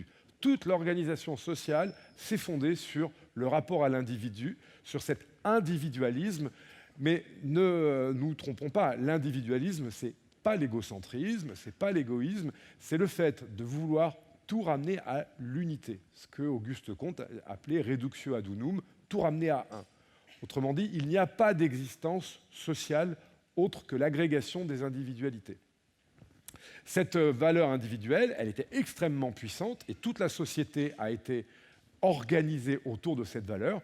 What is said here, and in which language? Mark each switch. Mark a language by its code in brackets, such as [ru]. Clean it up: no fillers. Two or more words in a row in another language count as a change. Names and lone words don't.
[fr] Toute l'organisation sociale s'est fondée sur le rapport à l'individu, sur cet individualisme. Mais ne nous trompons pas, l'individualisme, ce n'est pas l'égocentrisme, ce n'est pas l'égoïsme, c'est le fait de vouloir tout ramener à l'unité, ce que Auguste Comte appelait [la] reductio ad unum, [fr] tout ramener à un. Autrement dit, il n'y a pas d'existence sociale autre que l'agrégation des individualités. Cette valeur individuelle, elle était extrêmement puissante et toute la société a été organisée autour de cette valeur.